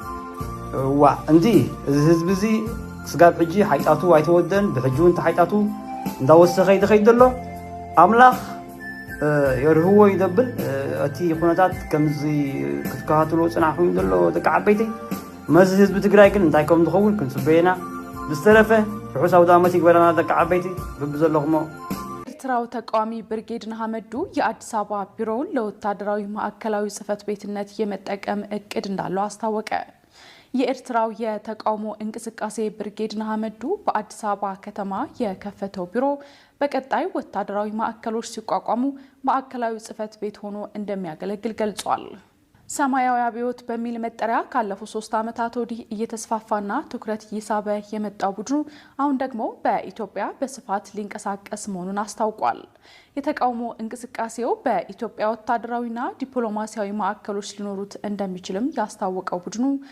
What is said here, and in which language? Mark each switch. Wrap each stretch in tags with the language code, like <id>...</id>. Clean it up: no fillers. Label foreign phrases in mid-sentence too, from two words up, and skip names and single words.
<ti>ዋ እንዲ ህዝቢ እዚ ስጋብ ሕጂ ሓይጣቱ ኣይተወደን ብሕጂ እውን ተሓይጣቱ እንዳወሰኸ ይደኸይድ ዘሎ ኣምላኽ የርህዎ ይደብል እቲ ኩነታት ከምዚ ክትከታተሎ ጽናሕኩም ዘሎ ደቂ ዓበይቲ መዚ ህዝቢ ትግራይ ግን እንታይ ከም ዝኸውን ክንጽበየና ብዝተረፈ ርሑስ አውደ ዓመት ይግበረና ደቂ ዓበይቲ ብብዘለኹሞ</ti> <am>ኤርትራው ተቃዋሚ ብርጌድ ንሓመዱ የአዲስ አበባ ቢሮውን ለወታደራዊ ማዕከላዊ ጽሕፈት ቤትነት የመጠቀም እቅድ እንዳለው አስታወቀ። የኤርትራው የተቃውሞ እንቅስቃሴ ብርጌድ ንሓመዱ በአዲስ አበባ ከተማ የከፈተው ቢሮ በቀጣይ ወታደራዊ ማዕከሎች ሲቋቋሙ ማዕከላዊ ጽሕፈት ቤት ሆኖ እንደሚያገለግል ገልጿል። ሰማያዊ አብዮት በሚል መጠሪያ ካለፉት 3 ዓመታት ወዲህ እየተስፋፋና ትኩረት እየሳበ የመጣው ቡድኑ አሁን ደግሞ በኢትዮጵያ በስፋት ሊንቀሳቀስ መሆኑን አስታውቋል። የተቃውሞ እንቅስቃሴው በኢትዮጵያ ወታደራዊና ዲፕሎማሲያዊ ማዕከሎች ሊኖሩት እንደሚችልም ያስታወቀው ቡድኑ</am>